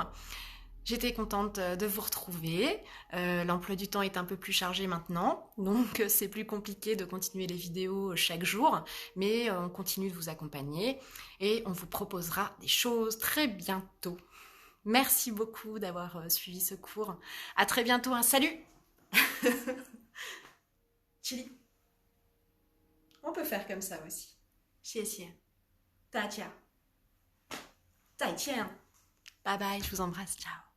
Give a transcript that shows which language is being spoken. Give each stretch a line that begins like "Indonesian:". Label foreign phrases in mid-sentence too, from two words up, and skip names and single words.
French: J'étais contente de vous retrouver. L'emploi du temps est un peu plus chargé maintenant, donc c'est plus compliqué de continuer les vidéos chaque jour, mais on continue de vous accompagner et on vous proposera des choses très bientôt. Merci beaucoup d'avoir suivi ce cours. À très bientôt, un salut. Chili. On peut faire comme ça aussi.
Chinese: 谢谢大家。再见。
English: Bye bye,
French: je vous embrasse, ciao.